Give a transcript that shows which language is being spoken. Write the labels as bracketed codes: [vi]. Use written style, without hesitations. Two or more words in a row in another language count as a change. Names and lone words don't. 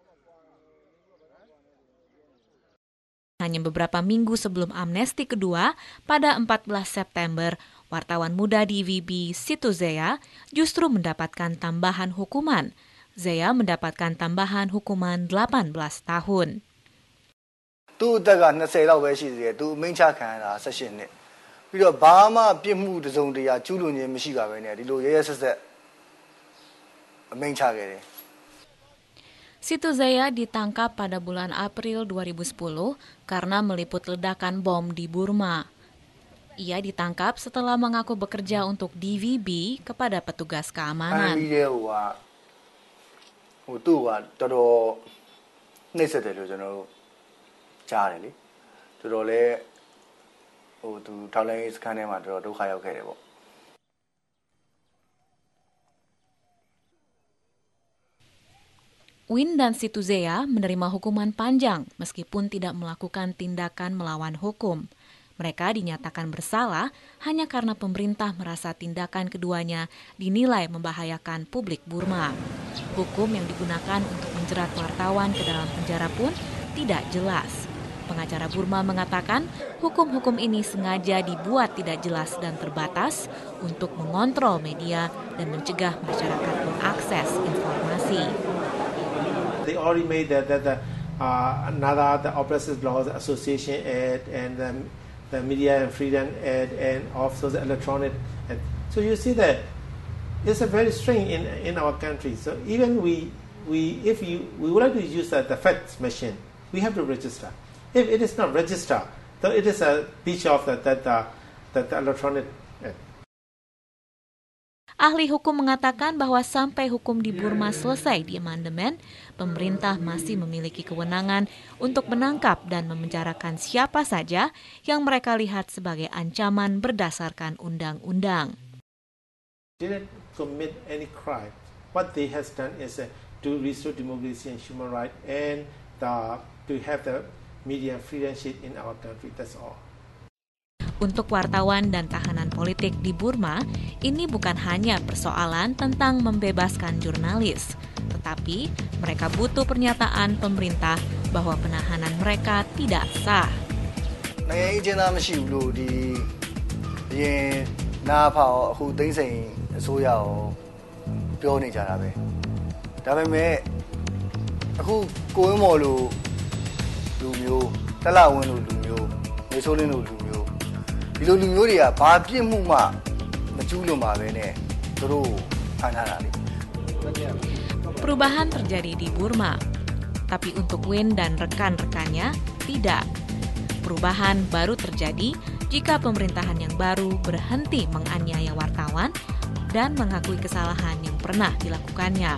[id] Hanya beberapa minggu sebelum amnesti kedua, pada 14 September, wartawan muda DVB Situzea justru mendapatkan tambahan hukuman. Zeya mendapatkan tambahan hukuman 18 tahun. [my] သူ့အသက်က20လောက်ပဲရှိသေးတယ်သူအမိန့်ချခံရတာ18နှစ်ပြီးတော့ဘာမှပြစ်မှုတစ်စုံတရာကျူးလွန်ခြင်းမရှိပါဘဲနဲ့ဒီလိုရဲရဲဆက်ဆက်အမိန့်ချခဲ့တယ် [id] Situ Zeya ditangkap pada bulan April 2010 karena meliput ledakan bom di Burma. Ia ditangkap setelah mengaku bekerja untuk DVB kepada petugas keamanan. [my] ဟိုသူ့ကတော်တော်နှိမ့်ဆက်တယ်လို့ကျွန်တော်တို့ကြားတယ်လေတော်တော်လေးဟိုသူထောက်လိုင်းစခန်းထဲမှာတော်တော်ဒုက္ခရောက်ခဲ့တယ်ပေါ့ [id] Win dan Situ Zeya menerima hukuman panjang meskipun tidak melakukan tindakan melawan hukum. Mereka dinyatakan bersalah hanya karena pemerintah merasa tindakan keduanya dinilai membahayakan publik Burma. Hukum yang digunakan untuk menjerat wartawan ke dalam penjara pun tidak jelas. Pengacara Burma mengatakan hukum-hukum ini sengaja dibuat tidak jelas dan terbatas untuk mengontrol media dan mencegah masyarakat mengakses informasi. [en] They already made another the Oppressive Laws Association Act and the Media and Freedom Act and also the Electronic Act. So you see that it's a very strange in our country. So even we would like to use the fax machine, we have to register. If it is not registered, so it is a breach of the Electronic Act. [id] Ahli hukum mengatakan bahwa sampai hukum di Burma selesai di amandemen, pemerintah masih memiliki kewenangan untuk menangkap dan memenjarakan siapa saja yang mereka lihat sebagai ancaman berdasarkan undang-undang. [en] Didn't commit any crime. What they has done is to restore democracy and human rights and to have the media freedom in our country. That's all. [id] Untuk wartawan dan tahanan politik di Burma, ini bukan hanya persoalan tentang membebaskan jurnalis, tetapi mereka butuh pernyataan pemerintah bahwa penahanan mereka tidak sah. [my] နိုင်ငံရေးအကျဉ်းသားမရှိဘူးလို့ဒီအရင်နာဖောက်အခုသိန်းစိန်အစိုးရကိုပြောနေကြတာပဲဒါပေမဲ့အခုကိုဝင်းမော်လိုလူမျိုးတက်လာဝင်းလိုလူမျိုးနေဆိုးလင်းလိုလူမျိုးဒီလိုလူမျိုးတွေကဘာပြစ်မှုမှမကျူးလွန်ပါပဲနဲ့သူတို့ဖမ်းထားတာလေ [id] Perubahan terjadi di Burma, tapi untuk Win dan rekan-rekannya tidak. Perubahan baru terjadi jika pemerintahan yang baru berhenti menganiaya wartawan dan mengakui kesalahan yang pernah dilakukannya.